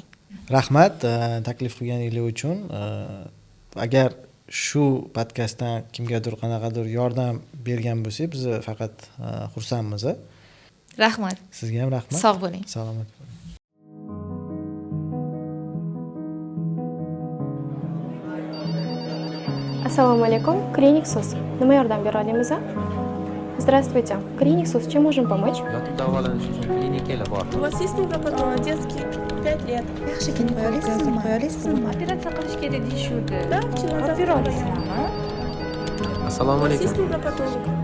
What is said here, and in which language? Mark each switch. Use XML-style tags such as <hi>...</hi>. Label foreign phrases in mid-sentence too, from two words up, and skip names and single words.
<uz>Rahmat taklif qilganingiz uchun. Agar shu podkastdan kimgadir qanaqadir yordam bergan bo'lsak, biz faqat xursandmiz. Rahmat. Sizga ham rahmat. Sog' bo'ling. Salomat bo'ling. Assalomu alaykum, Clinics.uz. Nima yordam bera olamiz?</uz> <ru>Здравствуйте. Clinics.uz, чем можем помочь?</ru> <uz>Yotib davolanish uchun klinikalar bor.</uz> <ru>У вас есть невропатолог детский? 5 лет.</ru> <uz>yaxshi ketib qo'yasizmi? Operatsiya qilish kerak deyishuvdi.</uz> <ru>Да, вчера Opera завтра.</ru> <uz>olasizmi? Assalomu</uz> <ru>У вас</ru> <uz>alaykum.</uz> <ru>есть невропатолог?</ru>